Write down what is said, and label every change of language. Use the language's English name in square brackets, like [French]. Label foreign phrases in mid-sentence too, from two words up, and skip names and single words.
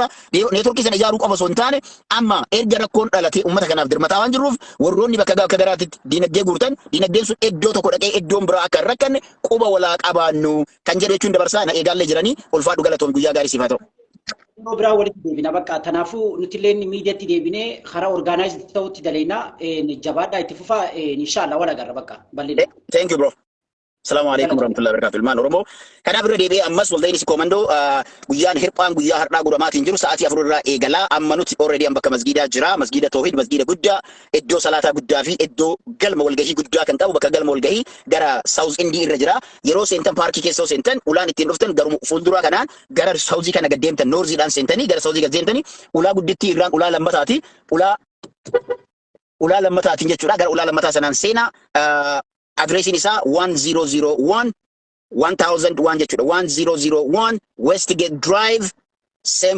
[Oromo] Neetworkii sana ijaaruu qofa osoo hin taane amma erga rakkoon dhalatee uummata kanaaf dirmataa waan jirruuf warroonni bakka garaatitti diinagdee guurtan diinagdeen sun iddoo tokko dhaqee iddoon biraa akka hin rakkanne quba walaa qabaannu kan jedhu jechuun dabarsaa na eegaallee jiranii ulfaadhu galatoom guyyaa gaarii siif haa ta'u. Biraa walitti deebina bakka kanaafuu nuti illee miidiyaatti deebinee karaa orgaanaayizd ta'utti daleena jabaadhaa itti fufaa inshaallah wal agarra bakka bal'ina. [English] Thank you bro. [Arabic] السلام عليكم ورحمة الله وبركاته. [Oromo] Ilmaan Oromoo kanaaf irra deebi'ee ammas walda'iinsi koomandoo guyyaan hirphaan guyyaa har'aa godhamaatiin jiru sa'aatii 4 irraa eegalaa amma nuti already bakka masgiidaa jira masgiida tawhid masgiida guddaa iddoo salaataa guddaa fi iddoo galma walgahii guddaa kan qabu bakka galma walgahii gara South Indii irra jira yeroo seentan paarkii keessa seentan ulaan ittiin dhuftan garuu fuulduraa kanaan gara Southii kana gaddeemtan Noorziidhaan seentanii gara Southii gaddeemtanii ulaa guddittii irraan ulaa lammataati ulaa lammataatiin jechuudha gara ulaa lammataa sanaan seenaa addressing isa 1001 1001 jechuudha 1001 Westgate Drive St.